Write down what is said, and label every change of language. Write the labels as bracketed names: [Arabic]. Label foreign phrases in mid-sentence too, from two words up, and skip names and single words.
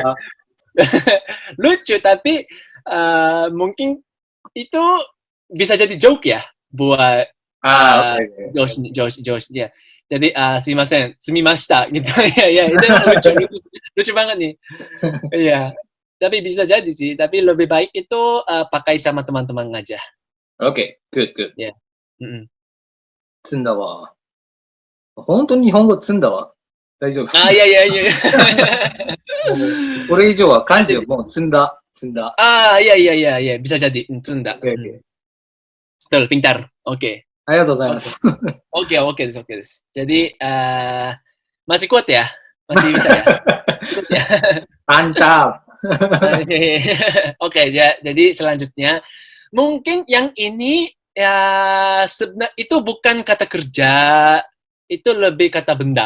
[Indonesian] Lucu, tapi mungkin itu bisa jadi joke ya buat Josh dia. Jadi sumimashita gitu. Ya, itu lucu banget nih. Iya. Tapi bisa jadi sih, tapi lebih baik itu pakai sama teman-teman aja. Oke, good. Ya. [Japanese] 積んだわ。本当に日本語積んだわ。大丈夫。いや。これ以上は漢字をもう積んだ。 [Indonesian] Iya. Bisa jadi. [Japanese] 積んだ。 [Indonesian] Betul, pintar. Oke. [Japanese] ありがとうございます。 Okeです。 [Indonesian] Jadi, masih kuat ya? Masih bisa ya? Mantap. Oke, jadi selanjutnya. Mungkin yang ini, ya sebenarnya itu bukan kata kerja, itu lebih kata benda.